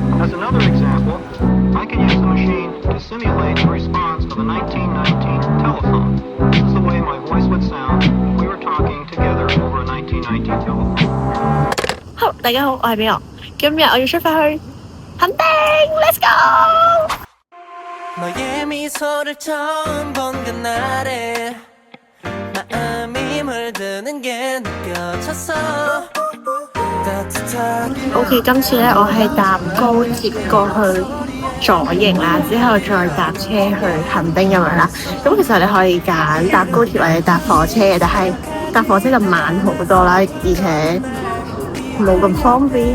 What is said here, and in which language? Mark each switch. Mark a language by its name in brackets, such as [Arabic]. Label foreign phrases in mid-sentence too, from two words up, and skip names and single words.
[English] As another example, I can use the machine to simulate the response of a 1919 telephone. This is the way my voice would sound if we were talking together over a 1919 telephone. [Cantonese] 好，大家好，我係美樂。今日我要出發去墾丁 ， [English] Let's go！ [Korean] 너의 미소를 처음 본 그날에 마음이 물드는 게 느껴졌어 [Cantonese] OK， 今次咧我係搭高鐵過去左營啦，之後再搭車去墾丁咁樣啦。咁其實你可以揀搭高鐵或者搭火車嘅，但係搭火車就慢好多啦，而且冇咁方便。